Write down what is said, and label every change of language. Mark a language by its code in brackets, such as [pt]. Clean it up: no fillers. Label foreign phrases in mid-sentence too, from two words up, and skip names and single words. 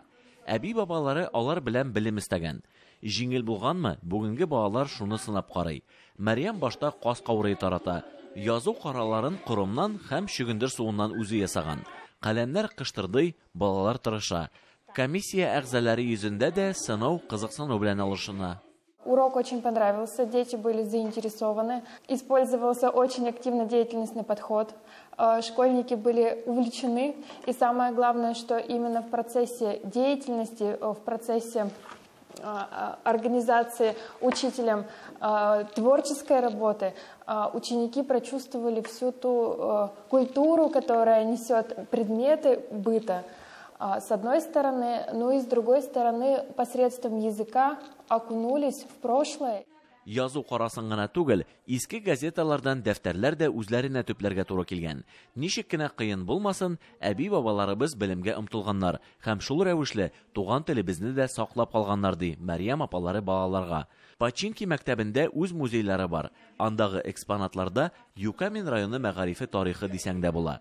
[tt] Әби бабалары алар белән белем истәгән. Җиңел булганмы, бүгенге балалар шуны сынап карый. Мәрьям башта кас каурый тарата. Язу караларын корымнан һәм шөгендер суыннан үзе ясаган. Каләмнәр кыштырдый, балалар тырыша. Комиссия әгъзалары йөзендә дә сынау кызыксыну белән алышына. [ru] Урок очень понравился, дети были заинтересованы. Использовался очень активно деятельностный подход. Школьники были увлечены. И самое главное, что именно в процессе деятельности, в процессе организации учителем творческой работы ученики прочувствовали всю ту культуру, которая несет предметы быта. С одной стороны, но и с другой стороны, посредством языка окунулись в прошлое. [tt] Язу карасын гына түгел, иске газеталардан дәфтәрләр дә үзләренә төпләргә туры килгән. Ничек кенә кыен булмасын, әби бабаларыбыз белемгә омтылганнар һәм шул рәвешле туган телебезне дә саклап калганнар ди Мәрьям апалары балаларга. Починки мәктәбендә үз музейлары бар. Андагы экспонатларда Юкамин районы мәгарифе тарихы дисәң дә була.